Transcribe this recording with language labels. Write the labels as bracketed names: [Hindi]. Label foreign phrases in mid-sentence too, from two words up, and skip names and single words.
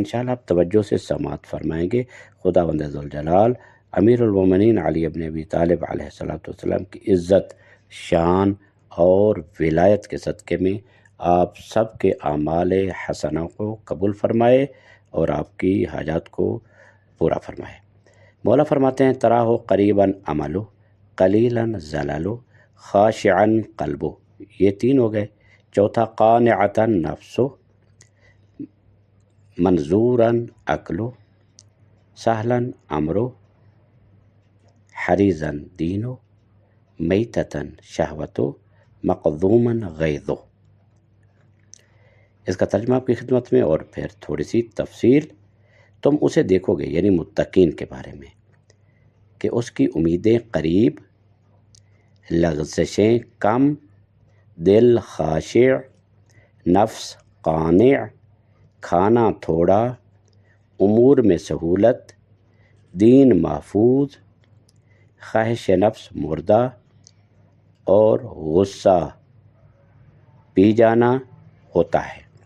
[Urdu] انشاءاللہ آپ توجہ سے سماعت فرمائیں گے۔ خداوند ذوالجلال امیر المومنین علی ابن ابی طالب [Arabic] علیہ السلام [Urdu] کی عزت، شان اور ولایت کے صدقے میں آپ سب کے اعمال حسنہ کو قبول فرمائے اور آپ کی حاجات کو پورا فرمائے۔ مولا فرماتے ہیں [Arabic] تراہ قریباً عملو قلیلاً زللو خاشعاً قلبو، [Urdu] یہ 3 ہو گئے۔ [Arabic] چوتھا قانعتاً نفسو منظوراً عقلو سہلاً امرو حریزاً دینو میتتاً شہوتو مقذوماً غیظو۔ [Urdu] اس کا ترجمہ آپ کی خدمت میں اور پھر تھوڑی سی تفصیل۔ تم اسے دیکھو گے یعنی متقین کے بارے میں کہ اس کی امیدیں قریب، لغزشیں کم، دل خاشع، نفس قانع، کھانا تھوڑا، امور میں سہولت، دین محفوظ، خواہش نفس مردہ اور غصہ پی جانا ہوتا ہے۔